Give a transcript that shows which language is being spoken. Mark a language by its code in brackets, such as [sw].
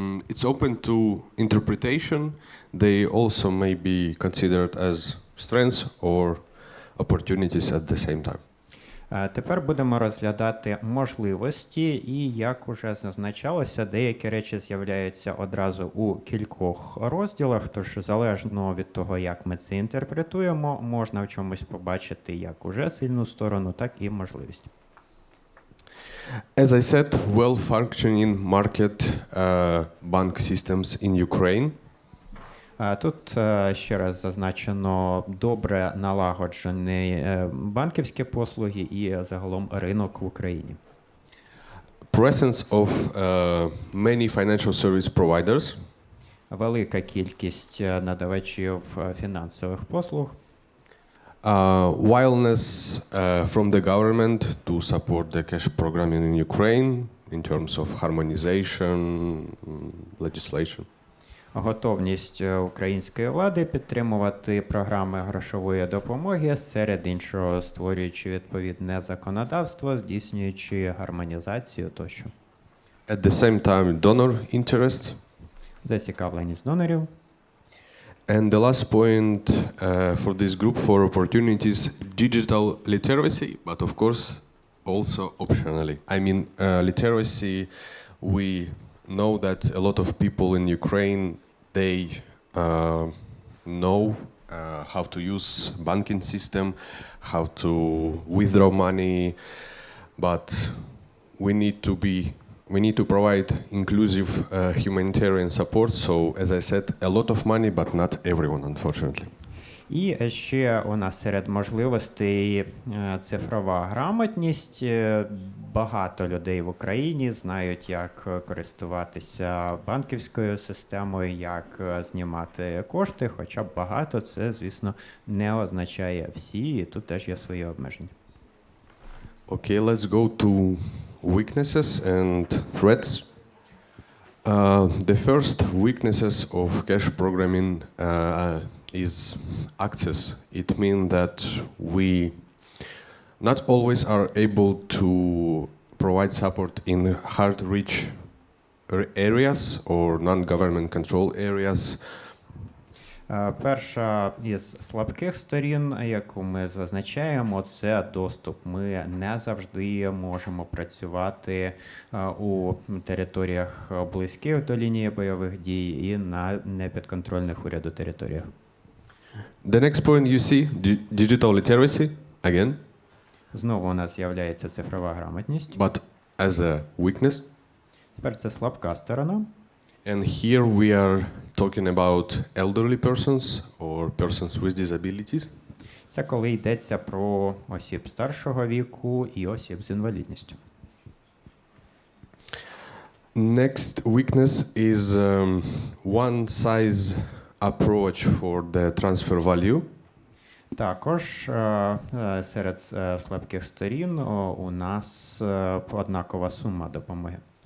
[en] It's open to interpretation. They also may be considered as strengths or opportunities at the same time. [uk] Тепер будемо розглядати можливості, і, як уже зазначалося, деякі речі з'являються одразу у кількох розділах, тож залежно від того, як ми це інтерпретуємо, можна в чомусь побачити як уже сильну сторону, так і можливість. [en] As I said, well-functioning market bank systems in Ukraine. [uk] Тут ще раз зазначено добре налагоджені банківські послуги і загалом ринок в Україні. [en] Presence of many financial service providers. [uk] Велика кількість надавачів фінансових послуг. [en] Willingness from the government to support the cash programming in Ukraine in terms of harmonization, legislation. [uk] Готовність української влади підтримувати програми грошової допомоги, серед іншого створюючи відповідне законодавство, здійснюючи гармонізацію тощо. [en] At the same time, donor interest. [uk] Зацікавленість донорів. [en] And the last point for this group for opportunities, digital literacy, but of course also optionally. I mean, literacy, we know that a lot of people in Ukraine, they know how to use banking system, how to withdraw money, but we need to provide inclusive humanitarian support. So, as I said, a lot of money, but not everyone, unfortunately. [uk] І ще у нас серед можливостей цифрова грамотність. Багато людей в Україні знають, як користуватися банківською системою, як знімати кошти, хоча багато це, звісно, не означає всі, і тут теж є свої обмеження. [en] Okay, let's go to weaknesses and threats. The first weaknesses of cash programming is access. It means that we not always are able to provide support in hard-reach areas or non-government control areas. [uk] Перша із слабких сторін, яку ми зазначаємо, це доступ. Ми не завжди можемо працювати у територіях близьких до лінії бойових дій і на непідконтрольних уряду територіях. [en] The next point you see, digital literacy, again. [uk] Знову у нас з'являється цифрова грамотність. [en] But as a weakness. [uk] Тепер це слабка сторона. [en] And here we are talking about elderly persons or persons with disabilities. [uk] Це коли йдеться про осіб старшого віку і осіб з інвалідністю. [en] Next weakness is one size approach for the transfer value. [uk] Також серед слабких сторін у нас однакова сума допомоги.